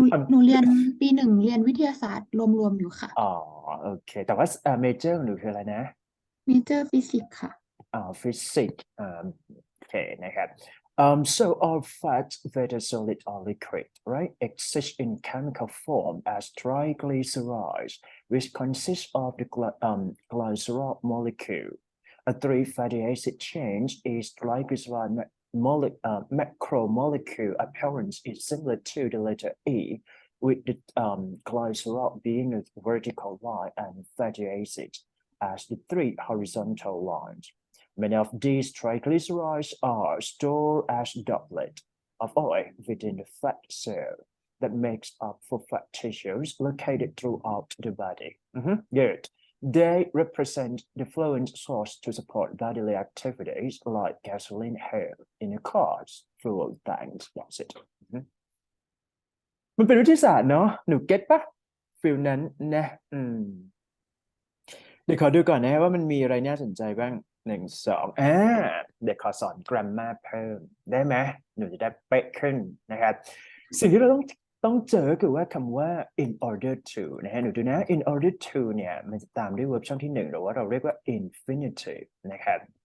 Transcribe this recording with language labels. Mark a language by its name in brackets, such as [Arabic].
[Thai] หนูเรียนปีหนึ่งเรียนวิทยาศาสตร์รวมๆอยู่ค่ะ อ๋อโอเคแต่ว่าmajor ของหนูคืออะไรนะ Major Physics ค่ะ [English] physics [Thai] โอเคนะครับ [English] so all fats whether solid or liquid right exist in chemical form as triglycerides which consist of the glycerol molecule a three fatty acid chain is triglyceride macromolecule appearance is similar to the letter E with the glycerol being a vertical line and fatty acids as the three horizontal lines. Many of these triglycerides are stored as doublet of oil within the fat cell that makes up for fat tissues located throughout the body. Good. They represent the fluid source to support bodily activities like gasoline held in a car's fuel tanks. That's it. [Thai] มันเป็นวิทยาศาสตร์เนาะหนูเก็ตปะฟิลนั้นนะเดี๋ยวขอดูก่อนนะว่ามันมีอะไรน่าสนใจบ้าง1 2เดี๋ยวขอสอน grammar เพิ่มได้ไหมหนูจะได้เป๊ะขึ้นนะครับสิ่งที่เราต้องเจอคือว่าคำว่า in order to นะฮะหนูดูนะ in order to เนี่ยมันจะตามด้วย verb ช่องที่1หรือว่าเราเรียกว่า infinitive นะครับ